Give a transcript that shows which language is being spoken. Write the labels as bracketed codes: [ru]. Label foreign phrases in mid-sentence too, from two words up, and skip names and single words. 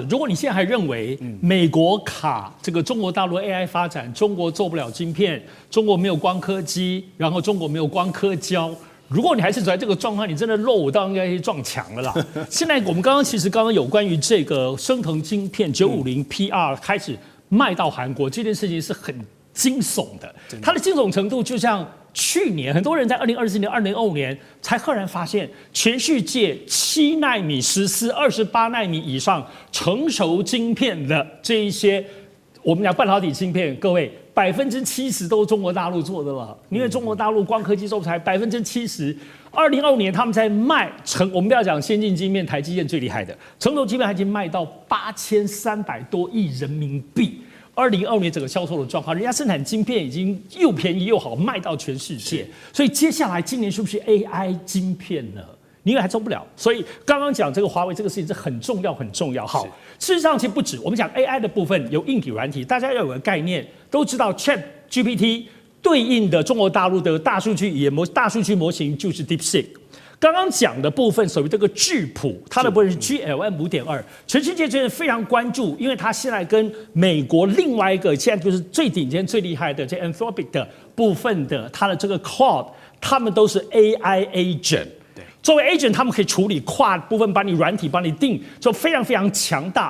[zh] 如果你現在還認為美國卡這個中國大陸 AI 發展，中國做不了晶片，中國沒有光刻機，然後中國沒有光刻膠。如果你還是走在這個狀況，你真的肉我當然應該去撞牆了啦。現在我們剛剛有關於這個昇騰晶片950 PR 開始賣到韓國這件事情是很驚悚的，它的驚悚程度就像去年很多人在2024年、2025年才赫然發現，全世界7奈米、14、28奈米以上成熟晶片的這一些我們講半導體晶片，各位 70%都是中國大陸做的了，因為中國大陸光刻機做才70%。2025年他們在賣我們不要講先進晶片，台積電最厲害的成熟晶片，已經賣到8300多億人民幣。2025年整個銷售的狀況，人家生產晶片已經又便宜又好，賣到全世界。所以接下來今年是不是 AI 晶片呢？你以為還做不了？所以剛剛講這個華為這個事情是很重要很重要。好，事實上其實不止，我們講 AI 的部分有硬體軟體，大家要有個概念，都知道 ChatGPT 對應的中國大陸的大數據語言大數據模型就是 DeepSeek。剛剛講的部分屬於這個智譜，它的部分是 GLM 5.2，全世界真的非常關注，因為它現在跟美國另外一個現在就是最頂尖最厲害的這 Anthropic 的部分的它的這個 Cloud， 他們都是 [en] AI agent。 [zh] 作為 agent， 他們可以處理跨部分，把你軟體帮你定，就非常非常強大。